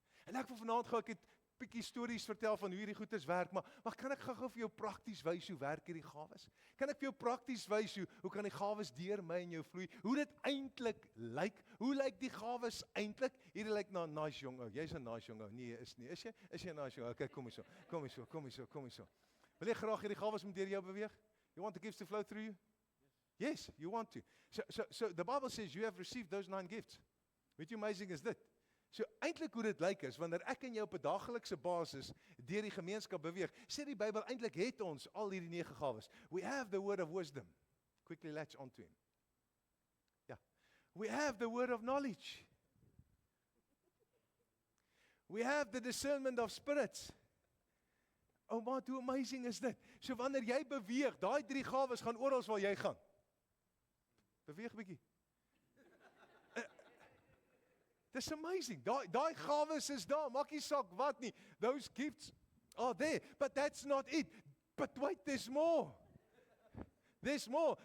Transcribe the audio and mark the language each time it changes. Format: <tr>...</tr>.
<af>En ek wil vanaand gou 'n bietjie stories vertel van hoe hierdie goedes werk, maar kan ek gou vir jou prakties wys hoe werk hierdie gawes? Kan ek vir jou prakties wys hoe kan die gawes deur my en jou vloei? Hoe dit eintlik lyk? Hoe lyk die gawes eintlik? Hierdie lyk na 'n nice jong ou. Jy's 'n nice jong ou. Nee, is nie. Is jy 'n nice jong ou? Okay, kom hier so. Wil jy graag hierdie gawes moet deur jou beweeg?</af> <en>You want the gifts to flow through you? Yes, you want to. So the Bible says you have received those 9 gifts.</en> <af>Weet jy hoe amazing is dit? So eintlik hoe dit lyk is, wanneer ek en jy op 'n daaglikse basis deur die gemeenskap beweeg, sê die Bybel eintlik het ons al hierdie 9 gawes.</af> <en>We have the word of wisdom. Quickly latch onto him. Yeah. We have the word of knowledge. We have the discernment of spirits.</en> <af>Oh man, hoe amazing is dit? So wanneer jy beweeg, daai 3 gawes gaan oral waar jy gaan. Beweeg 'n bietjie.</af> <en>It's amazing.</en> <af>Daai gawes is daar. Maak nie saak wat nie.</af> <en>Those gifts are there. But that's not it. But wait, there's more. There's more.</en>